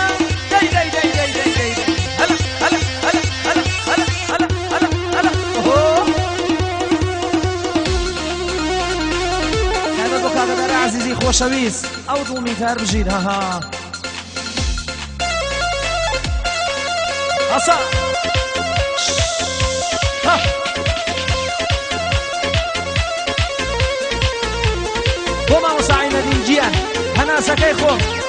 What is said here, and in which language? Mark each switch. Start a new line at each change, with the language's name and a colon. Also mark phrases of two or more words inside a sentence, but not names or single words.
Central Kurdish: داي داي داي داي داي داي هلا هلا هلا هلا هلا هلا هلا هلا اوه تایبەت بۆ کاکە دارا عەزیزی خۆشەویست ئەو دڵمی کار بژیر هەها ئاسا بۆ مامۆستا عینەدین گیان هەناسەکەی خۆم